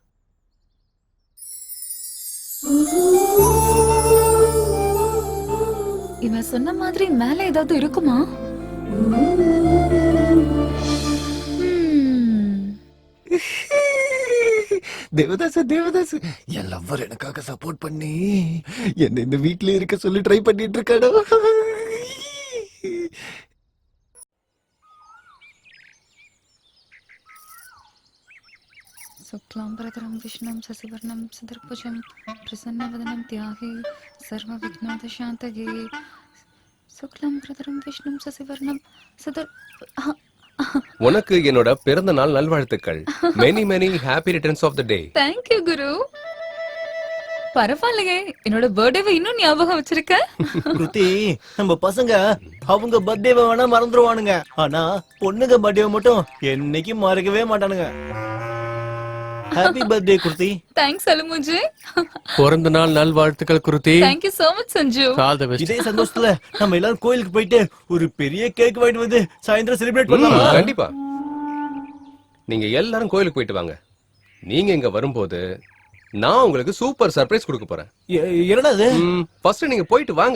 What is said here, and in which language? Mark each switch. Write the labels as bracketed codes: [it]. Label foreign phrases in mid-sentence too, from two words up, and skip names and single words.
[ta] இவன் சொன்ன மாதிரி மேல ஏதாவது இருக்குமா? தேவதாசு தேவதாசு, என் லவ்வர் எனக்காக சப்போர்ட் பண்ணி என்ன இந்த வீட்ல இருக்க சொல்லி ட்ரை பண்ணிட்டு இருக்காடா. [sa] शुक्लांबरधरं विष्णुं शशिवर्णं चतुर्भुजं प्रसन्नवदनं ध्याये सर्वविघ्नोपशान्तये शुक्लांबरधरं विष्णुं शशिवर्णं [ta] உனக்கு என்னோட பிறந்த நாள் நல்வாழ்த்துக்கள். [en] many many happy returns of the day. Thank you குரு. [ta] பரவாயில்லையே, என்னோட பர்த்டேவை இன்னும் ஞாபகம் வச்சிருக்க. குருதி, நம்ம பசங்க அவங்க பர்த்டேவை வேணா மறந்துடுவானுங்க, ஆனா பொண்ணுங்க பர்த்டேவை மட்டும் என்னைக்கும் மறக்கவே மாட்டானுங்க. [en] happy birthday குருதி. தேங்க்ஸ் அலுமுஜி. [ta] பிறந்த நாள் நல்வாழ்த்துக்கள் குருதி. [en] Thank you so much சஞ்சு. all the best. [ta] இதே சந்தோஷத்துல நம்ம எல்லாரும் கோயிலுக்கு போயிட்டு ஒரு பெரிய கேக் வாங்கிட்டு வந்து சாயந்தரம் செலிப்ரேட் பண்ணலாம். கண்டிப்பா. நீங்க எல்லாரும் கோயிலுக்கு போயிட்டு வாங்க. நீங்க இங்க வரும்போது நான் உங்களுக்கு [en] super surprise [ta] கொடுக்க போறேன். என்னடா அது? ஃபர்ஸ்ட் நீங்க போயிட்டு வாங்க.